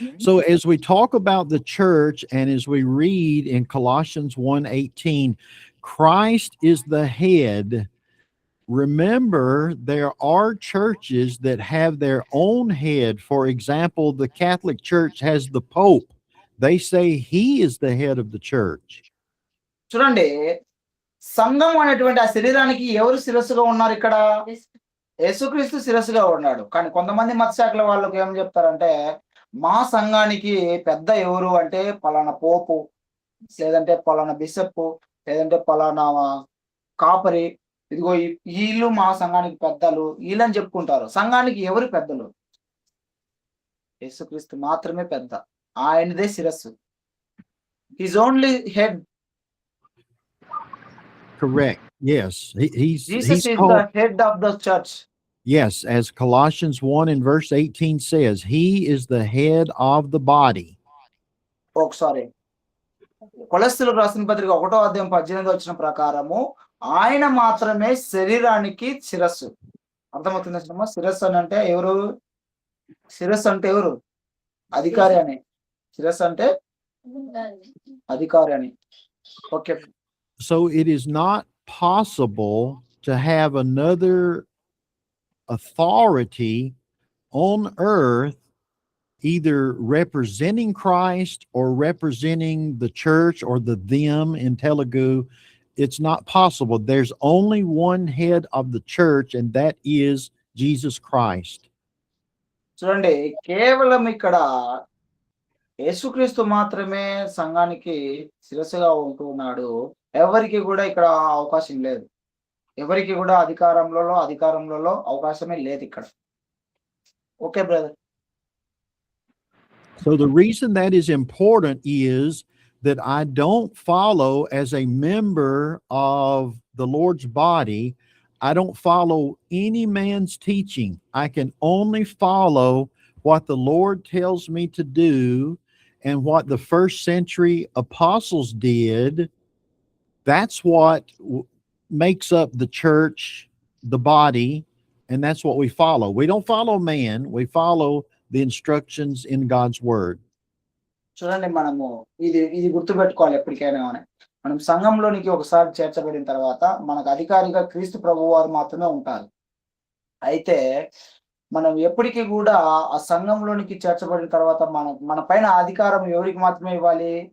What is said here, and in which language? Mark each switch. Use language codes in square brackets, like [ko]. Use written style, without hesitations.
[en] So as we talk about the church and as we read in Colossians 1:18, Christ is the head. Remember, there are churches that have their own head. For example, the Catholic Church has the Pope. They say he is the head of the church. [te] చూడండి, సంఘం అనేటువంటి ఆ శరీరానికి ఎవరు శిరస్సుగా ఉన్నారు ఇక్కడ? యేసుక్రీస్తు శిరస్సుగా ఉన్నాడు. కానీ కొంతమంది మత శాఖల వాళ్ళకి ఏం చెప్తారంటే, మా సంఘానికి పెద్ద ఎవరు అంటే పలానా పోపు, లేదంటే పలానా బిషప్, లేదంటే పలానా కాపరి, ఇదిగో వీళ్ళు మా సంఘానికి పెద్దలు, వీళ్ళని చెప్పుకుంటారు. సంఘానికి ఎవరు పెద్దలు? యేసుక్రీస్తు మాత్రమే పెద్ద. ఆయనదే శిరస్సు. [en] His only head. Correct. Yes. Jesus he's is called, the head of the church. yes, as Colossians 1 and verse 18 says, he is the head of the body. [te] Sorry, కొలస్సీలకు రాసిన పత్రిక 1వ అధ్యాయం 18 వచ్చిన ప్రకారము ఆయన మాత్రమే శరీరానికి శిరస్సు. అర్థమవుతుంది? శిరస్సు అని అంటే ఎవరు? శిరస్సు అంటే ఎవరు? అధికారి అని. శిరస్సు అంటే అధికారి అని. Okay. [en] So it is not possible to have another authority on earth either representing Christ or representing the church or the them in Telugu. It's not possible. There's only one head of the church, and that is Jesus Christ. [te] చూడండి, కేవలం ఇక్కడ యేసుక్రీస్తు మాత్రమే సంఘానికి శిరస్సుగా ఉంటూ ఉన్నాడు. ఎవరికి కూడా ఇక్కడ అవకాశం లేదు. ఎవరికి కూడా అధికారంలో అవకాశమే లేదు ఇక్కడ. [en] Okay brother. So the reason that is important is that I don't follow as a member of the Lord's body. I don't follow any man's teaching. I can only follow what the Lord tells me to do and what the first century apostles did. That's what makes up the church, the body, and that's what we follow. We don't follow man, we follow the instructions in God's word. [te] చూడండి మనము ఇది గుర్తుపెట్టుకోవాలి ఎప్పటికైనా గాని. మనం సంఘంలోనికి ఒకసారి చేర్చబడిన తర్వాత మనకు అధికారిగా క్రీస్తు ప్రభువారు మాత్రమే ఉంటారు. అయితే మనం ఎప్పటికి గూడా ఆ సంఘంలోనికి చేర్చబడిన తర్వాత మన పైన అధికారం ఎవరికి మాత్రమే ఇవ్వాలి?